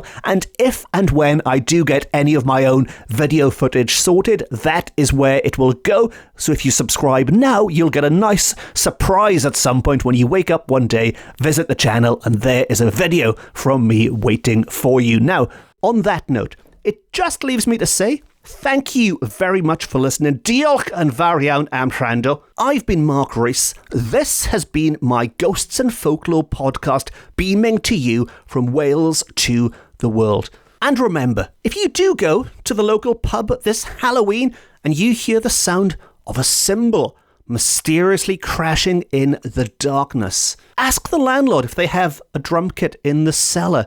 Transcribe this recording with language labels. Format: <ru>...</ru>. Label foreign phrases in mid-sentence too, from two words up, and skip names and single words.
<en>And if and when I do get any of my own video footage sorted, that is where it will go. So if you subscribe now, you'll get a nice surprise at some point when you wake up one day, visit the channel, and there is a video from me waiting for you. Now, on that note, it just leaves me to say thank you very much for listening.</en> <cy>Diolch yn fawr iawn am wrando.</cy> <en>I've been Mark Rees. This has been my Ghosts and Folklore podcast, beaming to you from Wales to the world. And remember, if you do go to the local pub this Halloween and you hear the sound of a cymbal mysteriously crashing in the darkness, ask the landlord if they have a drum kit in the cellar.</en>